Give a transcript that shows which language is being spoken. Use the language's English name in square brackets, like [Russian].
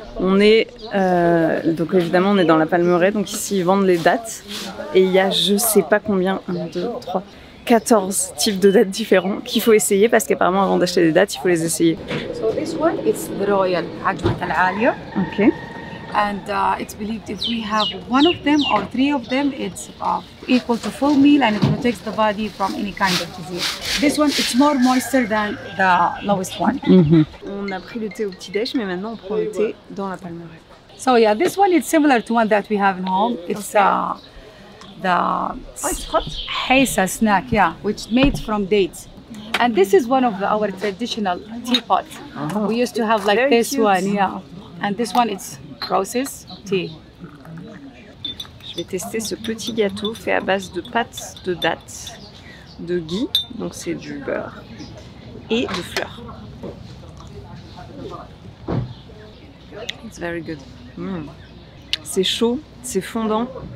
[French] On est donc évidemment on est dans la Palmeraie, donc ici ils vendent les dattes et il y a je sais pas combien, 1, 2, 3, 14 types de dattes différents qu'il faut essayer parce qu'apparemment avant d'acheter des dattes il faut les essayer. [English] So this one it's the royal Ajwat al-Aliya. Okay. And it's believed if we have one of them or 3 of them, it's equal to full meal and it protects the body from any kind of disease. This one, it's more moisture than the lowest one. [French] On a pris le thé au petit-déj, mais maintenant on prend le thé dans la Palmeraie. [English] So yeah, this one is similar to one that we have in home. It's the it's hot. Haysa snack, yeah, which made from dates. And this is one of our traditional teapots. We used to have like Very this cute. one, yeah. And this one, it's processed tea. [French] Je vais tester ce petit gâteau fait à base de pâte de dattes, de ghee, donc c'est du beurre, et de fleurs. [English] It's very good. [French] C'est chaud, c'est fondant.